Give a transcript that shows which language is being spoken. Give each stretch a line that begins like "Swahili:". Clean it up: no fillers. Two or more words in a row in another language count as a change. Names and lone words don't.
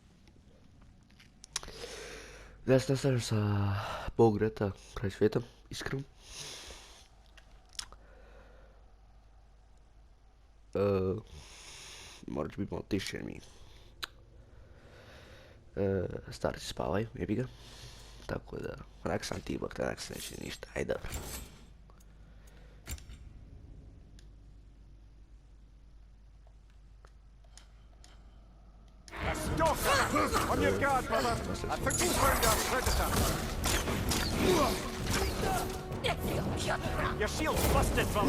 Croatian: Danas nastavljam sa Bog rata kraj svijeta, iskreno. Morat ću biti malo tiše jer mi starci spavaju, jebi ga. Tako da, onak sam ti bak, onak se neće ništa, aj dobro.
English: On your guard, brother. I think we found our predator. Your shield's busted, brother.